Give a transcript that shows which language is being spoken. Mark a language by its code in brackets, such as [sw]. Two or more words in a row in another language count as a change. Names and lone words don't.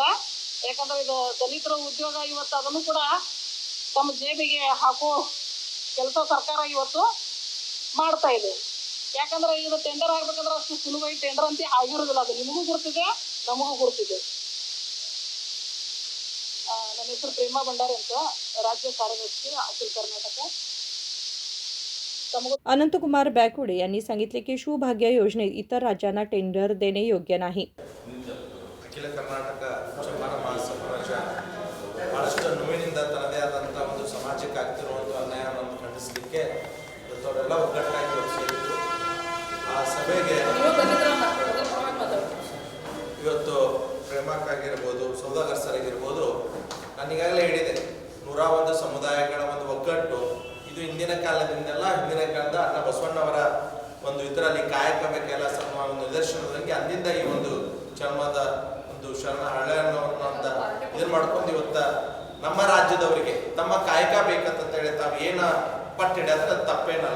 [kn] ಯಾಕಂದ್ರೆ ಇದು ದಲಿತರ ಉದ್ಯೋಗ ಇವತ್ತು ಅದನ್ನು ಕೂಡ ತಮ್ಮ ಜೇಬಿಗೆ ಹಾಕೋ ಕೆಲಸ ಸರ್ಕಾರ ಇವತ್ತು ಮಾಡ್ತಾ ಇದೆ. ಯಾಕಂದ್ರೆ ಇದು ಟೆಂಡರ್ ಆಗ್ಬೇಕಂದ್ರೆ ಅಷ್ಟು ಸುಲಭವಾಗಿ ಟೆಂಡರ್ ಅಂತ ಆಗಿರೋದಿಲ್ಲ. ಅದು ನಿಮಗೂ ಗುರ್ತಿದೆ, ನಮಗೂ ಗುರ್ತಿದೆ. ನನ್ನ ಹೆಸರು ಪ್ರೇಮಾ ಭಂಡಾರಿ ಅಂತ, राज्य ಕಾರ್ಯದರ್ಶಿ ಅಖಿಲ ಕರ್ನಾಟಕ. [mr] अनंतकुमार बॅकुडे यांनी सांगितले की शिवभाग्य योजनेत इतर राज्यांना टेंडर देणे योग्य नाही. [kn] ಅಖಿಲ ಕರ್ನಾಟಕ ಚಮ್ಮಾರ ಮಹಾಸಮಾಜ ಬಹಳಷ್ಟು ನೋವಿನಿಂದ ತನ್ನದೇ ಆದಂಥ ಒಂದು ಸಮಾಜಕ್ಕೆ ಆಗ್ತಿರುವಂಥ ಅನ್ಯಾಯವನ್ನು ಖಂಡಿಸಲಿಕ್ಕೆ ಇವತ್ತವರೆಲ್ಲ ಒಗ್ಗಟ್ಟಾಗಿ ಸೇರಿದ್ರು. ಆ ಸಭೆಗೆ ಇವತ್ತು ಪ್ರೇಮಕ್ಕಾಗಿರ್ಬೋದು, ಸೌದಾಗರ್ ಸರಿಗಿರ್ಬೋದು, ನಾನು ಈಗಾಗಲೇ ಹೇಳಿದೆ 101 ಸಮುದಾಯಗಳ ಒಂದು ಒಗ್ಗಟ್ಟು ಇದು ಹಿಂದಿನ ಕಾಲದಿಂದೆಲ್ಲ, ಹಿಂದಿನ ಕಾಲದ ಅಣ್ಣ ಬಸವಣ್ಣವರ ಒಂದು ಇದರಲ್ಲಿ ಕಾಯಕವೇ ಕೆಲಸ ಒಂದು ನಿದರ್ಶನದಂಗೆ ಅಂದಿಂದ ಈ ಒಂದು ಚರ್ಮದ ಒಂದು ಶರಣ ಹಳೆಯನ್ನವ್ರನ್ನ ಅಂತ ಇದನ್ನು ಮಾಡ್ಕೊಂಡು ಇವತ್ತು ನಮ್ಮ ರಾಜ್ಯದವರಿಗೆ ತಮ್ಮ ಕಾಯಕ ಬೇಕಂತ ಹೇಳಿ ತಾವು ಏನು ಪಟ್ಟಿಡಿದ್ರೆ ಅದು ತಪ್ಪೇನಲ್ಲ.